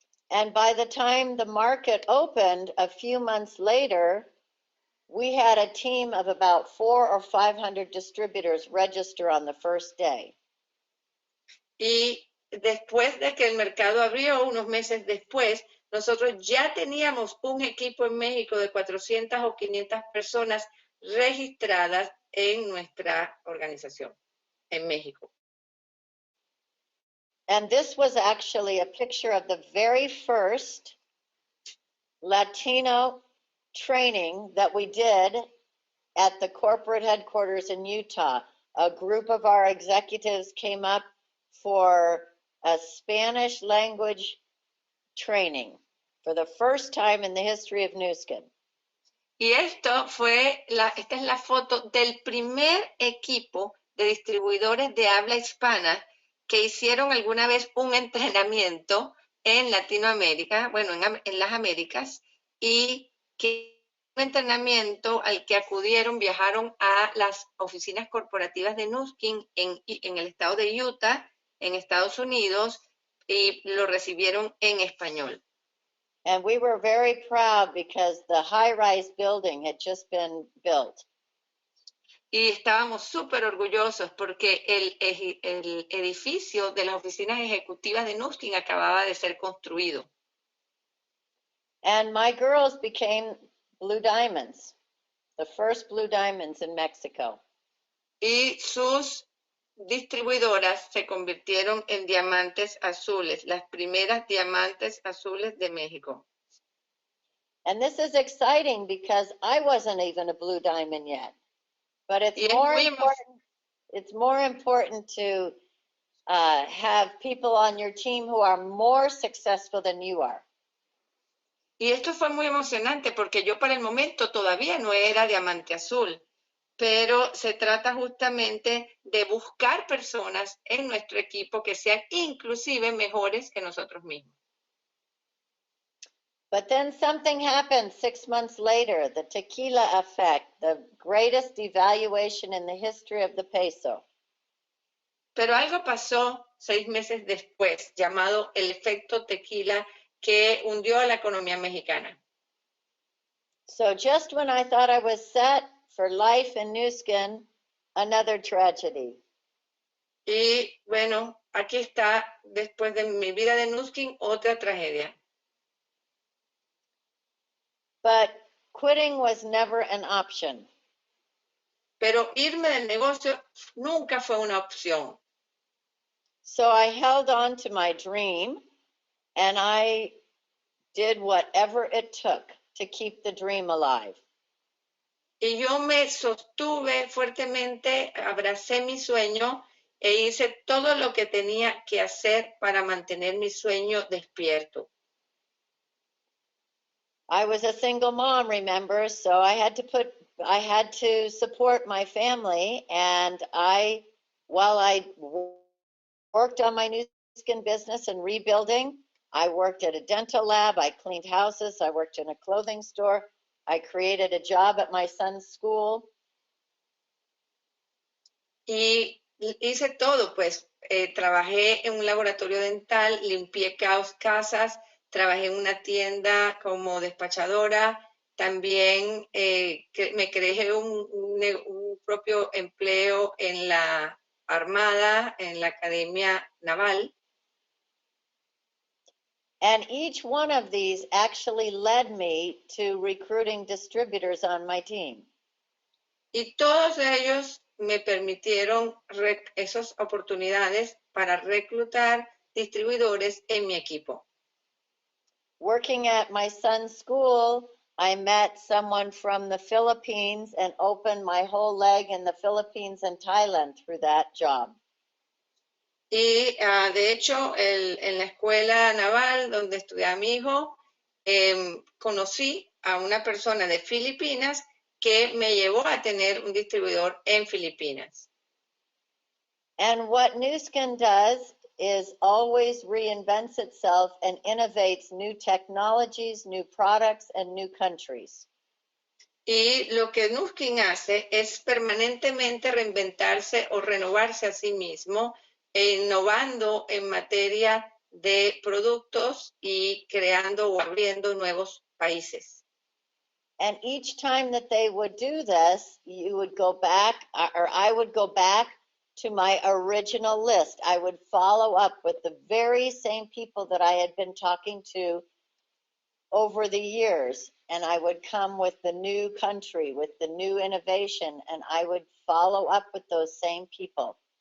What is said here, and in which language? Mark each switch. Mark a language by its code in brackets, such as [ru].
[en] And by the time the market opened a few months later, we had a team of about 400 or 500 distributors register on the first day. [es] Y después de que el mercado abrió, unos meses después, nosotros ya teníamos un equipo en México de 400 o 500 personas registradas en nuestra organización en México. [en] And this was actually a picture of the very first Latino training that we did at the corporate headquarters in Utah. A group of our executives came up for a Spanish language training for the first time in the history of Nu Skin. [es] Y esta es la foto del primer equipo de distribuidores de habla hispana que hicieron alguna vez un entrenamiento en Latinoamérica, bueno, en las Américas, y que un entrenamiento al que viajaron a las oficinas corporativas de Nu Skin en el estado de Utah, en Estados Unidos, y lo recibieron en español. [en] And we were very proud because the high-rise building had just been built. [es] Y estábamos súper orgullosos porque el edificio de las oficinas ejecutivas de Nu Skin acababa de ser construido. [en] And my girls became Blue Diamonds, the first Blue Diamonds in Mexico. [es] Y sus distribuidoras se convirtieron en diamantes azules, las primeras diamantes azules de México. [en] And this is exciting because I wasn't even a blue diamond yet. But it's more important to have people on your team who are more successful than you are. [es] Y esto fue muy emocionante porque yo para el momento todavía no era diamante azul, pero se trata justamente de buscar personas en nuestro equipo que sean inclusive mejores que nosotros mismos. [en] But then something happened 6 months later, the tequila effect, the greatest devaluation in the history of the peso. [es] Pero algo pasó 6 meses después, llamado el efecto tequila, que hundió a la economía mexicana. [en] So just when I thought I was set for life in Nu Skin, another tragedy. [es] Y bueno, aquí está, después de mi vida de Nu Skin, otra tragedia. [en] But quitting was never an option. [es] Pero irme del negocio nunca fue una opción. [en] So I held on to my dream and I did whatever it took to keep the dream alive. [es] Y yo me sostuve fuertemente, abracé mi sueño e hice todo lo que tenía que hacer para mantener mi sueño despierto. [en] I was a single mom, remember, so I had to support my family, and while I worked on my Nu Skin business and rebuilding, I worked at a dental lab, I cleaned houses, I worked in a clothing store, I created a job at my son's school. [es] Y hice todo, pues trabajé en un laboratorio dental, limpié casas, trabajé en una tienda como despachadora, también me creé un propio empleo en la Armada, en la Academia Naval. [en] And each one of these actually led me to recruiting distributors on my team. [es] Y todos ellos me permitieron esas oportunidades para reclutar distribuidores en mi equipo. [en] Working at my son's school, I met someone from the Philippines and opened my whole leg in the Philippines and Thailand through that job. [es] Y de hecho, en la escuela naval donde estudiaba mi hijo, conocí a una persona de Filipinas que me llevó a tener un distribuidor en Filipinas. [en] And what Nu Skin does is always reinvents itself and innovates new technologies, new products, and new countries. [es] Y lo que Nu Skin hace es permanentemente reinventarse o renovarse a sí mismo, innovando en materia de productos y creando o abriendo nuevos países. [en] And each time that they would do this, you would go back, or I would go back to my original list. I would follow up with the very same people that I had been talking to over the years, and I would come with the new country, with the new innovation, and I would follow up with those same people.